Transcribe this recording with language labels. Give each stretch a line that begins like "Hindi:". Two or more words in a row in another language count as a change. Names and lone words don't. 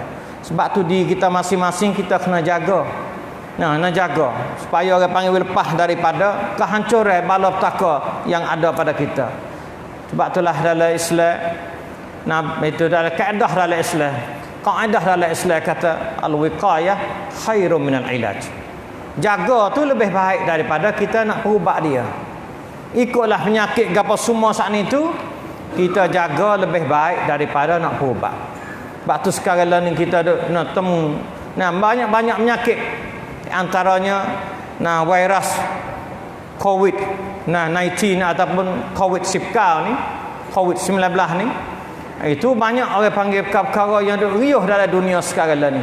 Malay: Sebab tu diri kita masing-masing kita kena jaga. Nak jaga supaya orang panggil lepas daripada kehancuran balapetaka yang ada pada kita. Sebab itulah dalam Islam, itu dalam kaedah dalam Islam. Kaedah dalam Islam kata
Arabic: الوقاية خير من العلاج.
Malay: Jaga tu lebih baik daripada kita nak perubat dia. Ikutlah penyakit apa semua saat itu, kita jaga lebih baik daripada nak perubat. Sebab tu sekarang ni kita nak temu banyak-banyak penyakit, antaranya virus COVID-19 ataupun COVID-19 ni, COVID-19 ni, itu banyak orang panggil perkara yang riuh dalam dunia sekarang ni.